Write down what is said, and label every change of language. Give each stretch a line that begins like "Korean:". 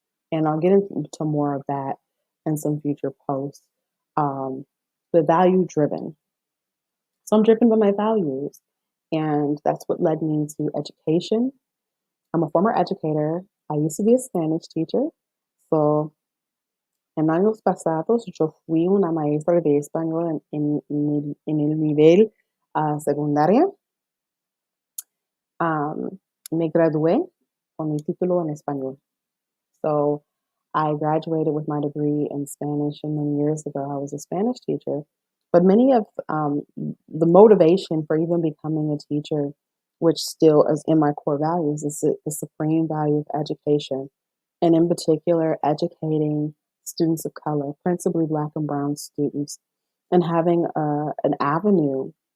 English: And I'll get into more of that in some future posts. Um, but value driven. So I'm driven by my values. And that's what led me to education. I'm a former educator. I used to be a Spanish teacher.
Spanish: So, en años pasados, yo fui una maestra de español en el nivel secundaria. Me gradué con mi título en español.
English: So, I graduated with my degree in Spanish, and then years ago, I was a Spanish teacher. But many of the motivation for even becoming a teacher, which still is in my core values, is the supreme value of education, and in particular, educating students of color, principally Black and Brown students, and having an avenue,